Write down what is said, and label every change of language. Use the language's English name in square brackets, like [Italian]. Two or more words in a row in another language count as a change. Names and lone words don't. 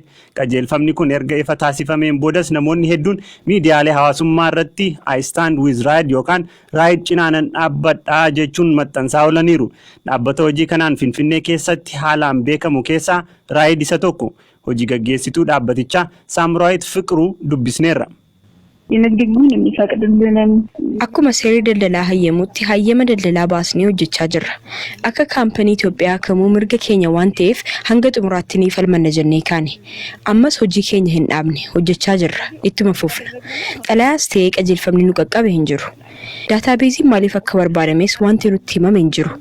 [Oromo] Qajeelfamni kun erga ifa taasifameen boodas namoonni hedduun miidiyaalee hawaasummaa irratti [English] I stand with [Oromo] Ride yookaan Ride cinaanan dhaabbadhaa jechuun maxxansaa oolaniiru. Dhaabbata hojii kanaan Finfinnee keessatti haalaan beekamu keessaa Ride isa tokko. Hojii gaggeessituu dhaabbatichaa Saamraayit Fiqiruu dubbisneerra. [Amharic] የንግድ ህጉን የሚፈቅድልንን [Oromo] Akkuma seerri daldalaa hayyamutti hayyama daldalaa baasnee hojjechaa jirra. Akka kaampanii Itoophiyaa kamuu mirga keenya waan ta'eef hanga xumuraatti ni falmanna jennee kaane. Ammas hojii keenya hin dhaabne hojjechaa jirra. Ittuma fufna. Xalayaas ta'ee qajeelfamni nu qaqqabe hin jiru. Daataabeeziin maaliif akka barbaadames wanti nutti himame hin jiru.